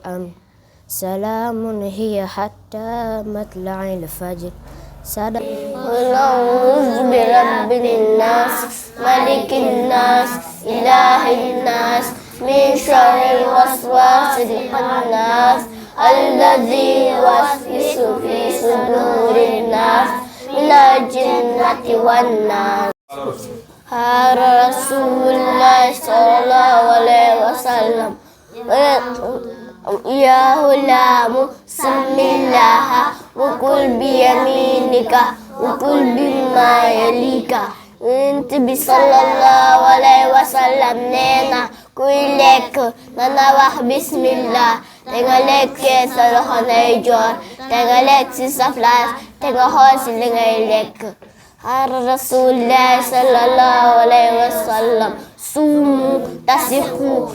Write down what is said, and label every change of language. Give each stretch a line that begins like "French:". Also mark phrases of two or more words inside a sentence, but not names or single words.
Arabic: أمر سلام هي حتى مطلع الفجر قل أعوذ برب الناس ملك الناس إله الناس من شر الوسواس الخناس الذي يوسوس في صدور الناس من الجنة والناس قال رسول الله صلى الله عليه وسلم يا غلام سم الله وكل بيمينك وكل بما يليك
Wolof: Yonent bi
Arabic: صلى الله عليه وسلم
Wolof: nee na kuy lekk na wax bismillah te nga lekkee sa loxo ndeyjoor te nga lekk ci sa place te nga xool ci li ngay lekk.
Arabic: قال رسول الله صلى الله عليه وسلم صوموا تصحوا.